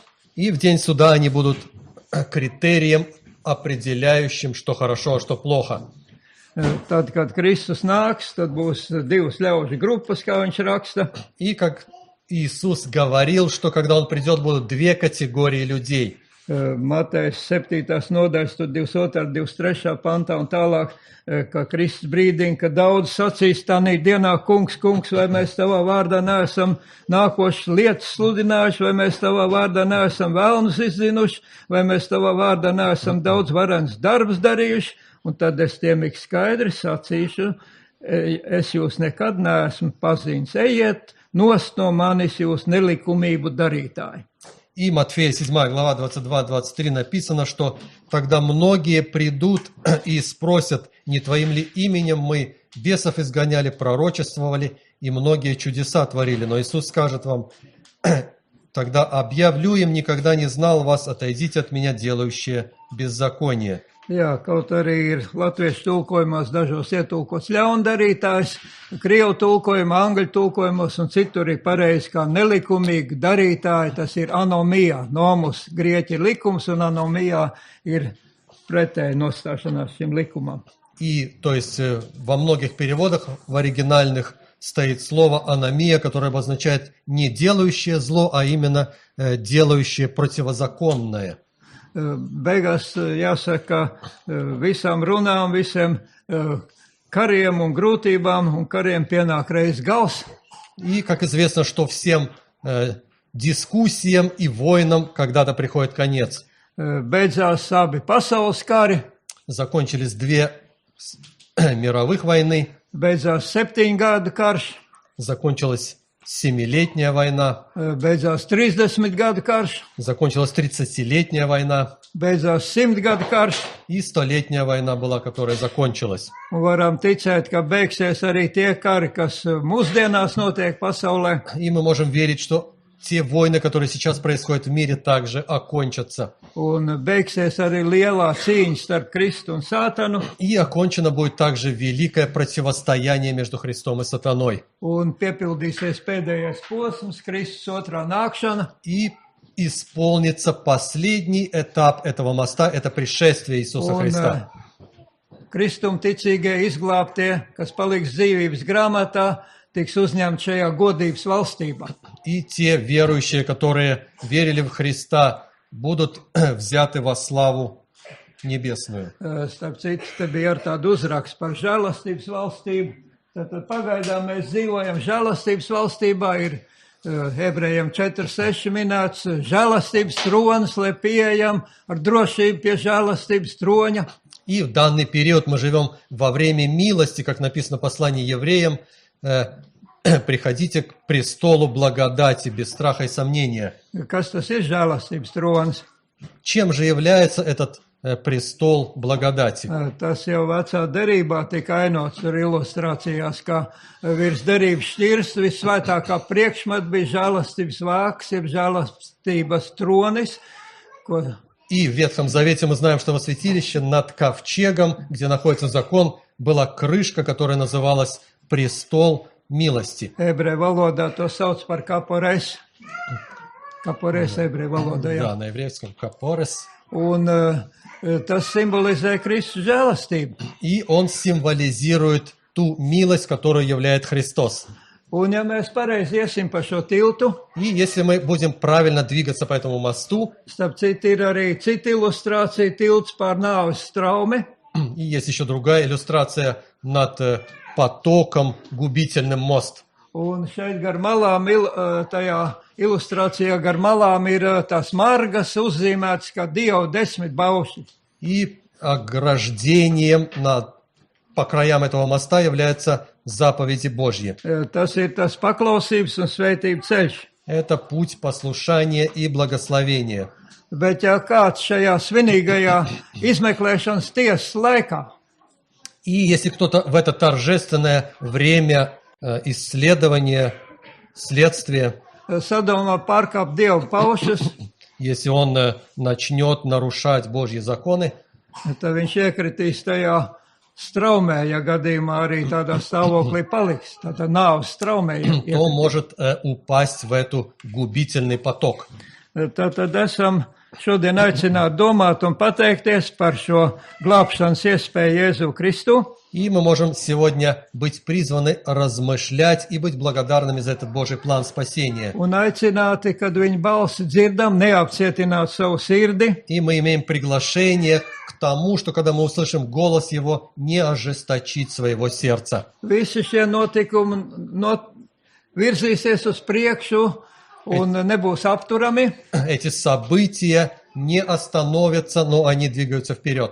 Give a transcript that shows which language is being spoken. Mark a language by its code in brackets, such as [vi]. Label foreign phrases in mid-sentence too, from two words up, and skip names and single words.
[ru] И в день суда они будут критерием, определяющим, что хорошо, а что плохо. [lv] Tad, kad Kristus nāks, tad būs divas ļaužu grupas, kā viņš raksta. [ru] И как Иисус говорил, что когда Он придет, будут две категории людей. [lv] Matejas 7. nodaļas, 22. un 23. pantā un tālāk, ka Kristus brīdina, ka daudz sacīs tādā dienā, kungs, vai mēs tavā vārdā neesam nākošas lietas sludinājuši, vai mēs tavā vārdā neesam vēlnus izzinuši, vai mēs tavā vārdā neesam daudz varenas darbus darījuši, un tad es tiem ik skaidri sacīšu, es jūs nekad neesmu pazīnis, ejiet nost no manis jūs nelikumību darītāji. [ru] И Матфея 7 глава 22-23 написано, что тогда многие придут и спросят, не твоим ли именем мы бесов изгоняли, пророчествовали и многие чудеса творили. Но Иисус скажет вам, тогда объявлю им, никогда не знал вас, отойдите от меня, делающие беззаконие. [lv] Jā, kaut arī ir latviešu tulkojumos dažos ietulkots ļaundarītājs, krievu tulkojumā, angļu tulkojumos un citur ir pareizi kā nelikumīgi darītāji, tas ir anomijā. Nomus grieķi ir likums un anomijā ir pretēji nostāšanās šim likumam. [ru] И, то есть, во многих переводах, в оригинальных, стоит слово аномия, которое обозначает не делающее зло, а именно делающее противозаконное. [lv] Beigās jāsaka, visām runām, visiem kariem un grūtībām un kariem pienāk reiz gals. [ru] И, как известно, что всем дискуссиям и войнам когда-то приходит конец. [lv] Beidzās abi pasaules kari. [ru] Закончились две мировых войны. [lv] Beidzās 7 gadu karš. [ru] Закончилась 7-летняя война. [lv] Beidzās 30 gadu karš. [ru] Закончилась 30-летняя война. [lv] Beidzās 100 gadu karš. [ru] И 100-летняя война была, которая закончилась. [lv] Un varam ticēt, ka beigsies arī tie kari, kas mūsdienās notiek pasaulē. [ru] И мы можем верить, что те войны, которые сейчас происходят в мире, также окончатся. [lv] Un beigsies arī lielā cīņa starp Kristu un Sātanu. [ru] И окончено будет также великое противостояние между Христом и сатаной. [lv] Un piepildīsies pēdējais posms, Kristus otrā nākšana. [ru] И исполнится последний этап этого моста, это пришествие Иисуса Христа. [lv] Kristum ticīgie izglābtie, kas paliks dzīvības grāmatā, tiks uzņemti šajā godības valstībā. [ru] И те верующие, которые верили в Христа, будут взяты во славу небесную. [lv] Starp citu, te bija ar tādu uzrakstu par žēlastības valstību. Tad pagaidām mēs dzīvojam žēlastības valstībā, ir Ebrejiem 4.6 minēts žēlastības tronis, lai pieejam ar drošību pie žēlastības troņa. [ru] И в данный период мы живем во время милости, как написано в послании евреям, приходите к престолу благодати без страха и сомнения. [lv] Kas tas ir žēlastības tronis? [ru] Чем же является этот престол благодати? [lv] Tas jau vecā derībā tika ainots ar ilustrācijās, kā virs derības šķirs visvētākā priekšmet bija žēlastības vāks, jeb žēlastības tronis, ko... [ru] И в Ветхом Завете мы знаем, что во святилище над ковчегом, где находится закон, была крышка, которая называлась престол милости. [lv] Ebreju valodā to sauc par kapores. Kapores ebreju valodā, jā. [ru] Да, на еврейском капорес. [lv] Un tas simbolizē Kristus žēlastību. [ru] И он символизирует ту милость, которую является Христос. [lv] Un ja mēs pareizi iesim pa šo tiltu, [ru] И если мы будем правильно двигаться по этому мосту, [lv] starp citu ir arī cita ilustrācija tilts pār nāves straumi. [ru] и есть еще другая иллюстрация над потоком губительным мост. [lv] Un šeit gar malām, tajā ilustrācijā gar malām ir tās margas uzzīmētas kā Dieva 10 baušļi. [ru] И ограждением по краям этого моста являются заповеди Божьи. [lv] Tas ir tas paklausības un svētību ceļš. [ru] Это путь послушания и благословения. [lv] Bet ja kāds šajā svinīgajā izmeklēšanas tiesas laikā [ru] И если кто-то в это торжественное время исследования, следствия, [lv] sadomā pārkāpt Dieva paušas, [ru] если он начнет нарушать Божьи законы, [lv] tad viņš iekritīs tajā straumē, ja gadījumā arī tādā stāvoklī paliks. Tātad nāves straumē. [ru] то может упасть в эту губительный поток. [lv] Tātad esam šodien aicināti domāt un pateikties par šo glābšanas iespēju Jēzu Kristu. [ru] И мы можем сегодня быть призваны размышлять и быть благодарными за этот Божий план спасения. [lv] Un aicināti, kad viņa balsi dzirdam, neapcietināt savu sirdi, [ru] И мы имеем приглашение к тому, что когда мы услышим голос Его, не ожесточить своего сердца. [lv] visi šie notikumi virzīsies uz priekšu un nebūs apturami. [ru] Эти события не остановятся, но они двигаются вперед.